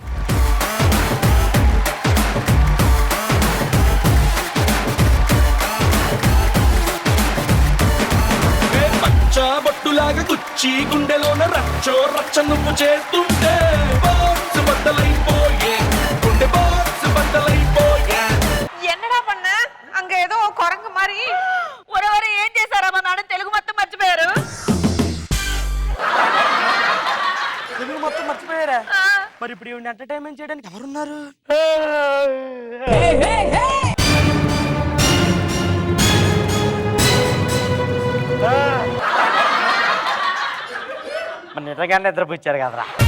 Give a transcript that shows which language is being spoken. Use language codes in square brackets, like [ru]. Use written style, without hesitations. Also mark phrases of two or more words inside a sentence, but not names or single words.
[te] బొట్టులాగా గుచ్చి గుండెలోన రచ్చో రచ్చ నువ్వు చేస్తుంటే బాక్స్ బద్దలైపోయే గుండె బాక్స్ బద్దలైపోయే. [ta] என்னடா பண்ண அங்க ஏதோ குரங்கு மாதிரி? [te] ఒరెవరు ఏం చేశారా? మా మేడం తెలుగు మొత్తం మర్చిపోయారు. తెలుగు మొత్తం మర్చిపోయారా? ఆ. మరి ఇప్పుడు ఈవిడ ఎంటర్టైన్మెంట్ చేయడానికి ఎవరున్నారు? మన నిజంగానే నిద్రపుచ్చారు కదరా.